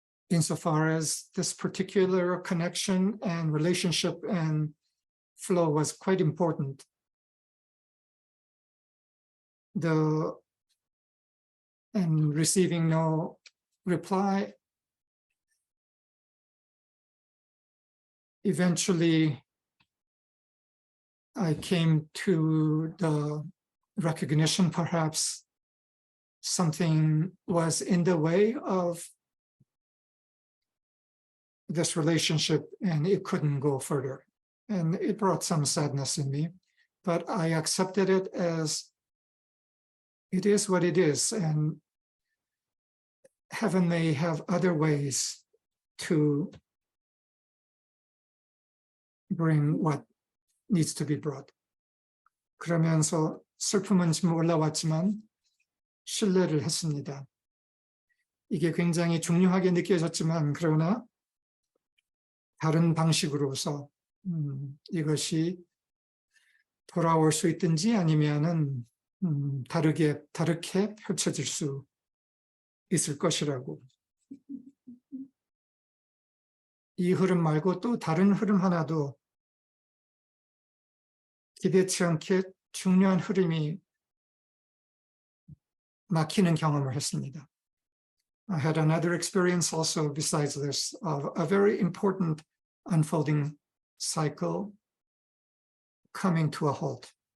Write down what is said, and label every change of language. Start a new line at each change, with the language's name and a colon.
English: Insofar as this particular connection and relationship and flow was quite important, and receiving no reply, eventually I came to the recognition perhaps something was in the way of this relationship and it couldn't go further. And it brought some sadness in me, but I accepted it as it is what it is, and heaven may have other ways to bring what needs to be brought.
Korean: 그러면서 슬픔은 좀 올라왔지만 신뢰를 했습니다. 이게 굉장히 중요하게 느껴졌지만 그러나 다른 방식으로서 이것이 돌아올 수 있든지 아니면은 다르게 펼쳐질 수 있을 것이라고. 이 흐름 말고 또 다른 흐름 하나도 기대치 않게 중요한 흐름이 막히는 경험을 했습니다.
English: I had another experience also besides this of a very important unfolding cycle coming to a halt.